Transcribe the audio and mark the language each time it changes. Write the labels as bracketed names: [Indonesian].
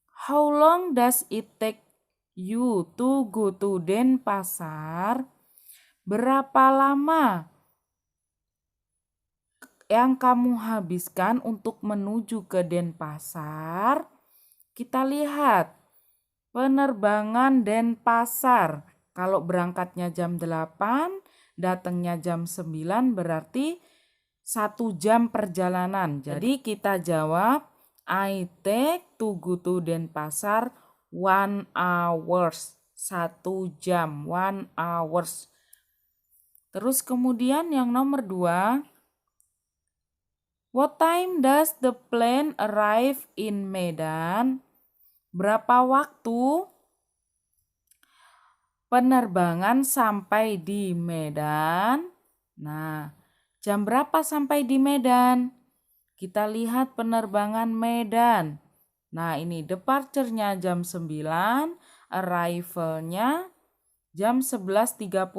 [English] How long does it take you to go to Denpasar? [Indonesian] Berapa lama yang kamu habiskan untuk menuju ke Denpasar? Kita lihat penerbangan Denpasar. Kalau berangkatnya jam 8, datangnya jam 9 berarti 1 jam perjalanan. Jadi kita jawab [English] I take to go to Denpasar 1 hours. [Indonesian] 1 jam, 1 hours. Terus kemudian yang nomor 2. [English] What time does the plane arrive in Medan? [Indonesian] Berapa waktu penerbangan sampai di Medan? Nah, jam berapa sampai di Medan? Kita lihat penerbangan Medan. Nah, ini departure-nya jam 9, arrival-nya jam 11.30.